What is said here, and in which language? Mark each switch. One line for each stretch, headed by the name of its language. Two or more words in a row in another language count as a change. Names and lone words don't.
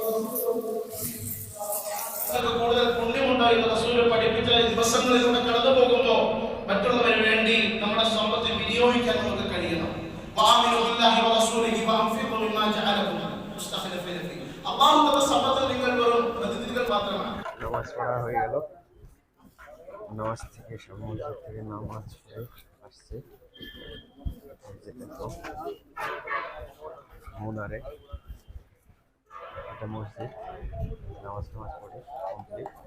Malayalam: കൂടുതൽ പുണ്യമുണ്ടായിരുന്ന റസൂൽ പഠിപ്പിച്ച ദിവസങ്ങളിലൂടെ കടന്നു പോകുമ്പോൾ മറ്റുള്ളവന് വേണ്ടി നമ്മുടെ സമ്പത്ത് വിനിയോഗിക്കാൻ നമുക്ക് കഴിയണം. അള്ളാഹു സമ്പത്ത് നിങ്ങൾ വെറും പ്രതിനിധികൾ മാത്രമാണ്.
Bangla: নামাজ পড়া হয়ে গেল, নামাজ থেকে সমুদ্র থেকে নামাজ পড়ে আসছে তো মুনারে, এটা মসজিদ, নামাজ টামাজ পড়ে কমপ্লিট।